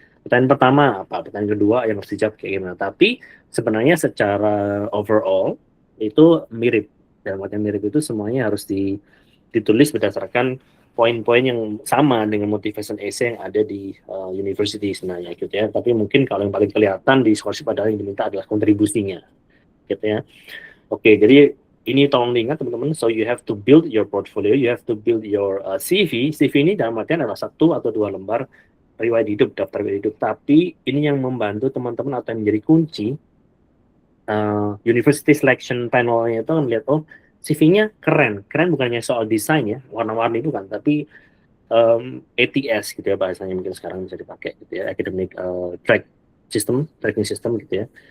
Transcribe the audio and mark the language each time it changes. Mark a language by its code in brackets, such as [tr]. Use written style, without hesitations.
[id] Pertanyaan pertama apa, pertanyaan kedua yang harus dijawab kayak gimana. Tapi sebenarnya secara overall itu mirip. Dalam artian mirip itu semuanya harus ditulis berdasarkan poin-poin yang sama dengan motivation essay yang ada di university sebenarnya gitu ya. Tapi mungkin kalau yang paling kelihatan di scholarship adalah yang diminta adalah kontribusinya gitu ya. Oke, jadi ini tolong diingat teman-teman. [en] So you have to build your portfolio, you have to build your CV. [id] CV ini dalam artian adalah 1 atau 2 lembar riwayat hidup, daftar riwayat hidup. Tapi ini yang membantu teman-teman atau yang menjadi kunci university selection panelnya itu melihat, oh CV-nya keren. Keren bukannya soal desain ya, warna-warni bukan, tapi ATS gitu ya bahasanya mungkin sekarang bisa dipakai gitu ya, academic tracking system gitu ya.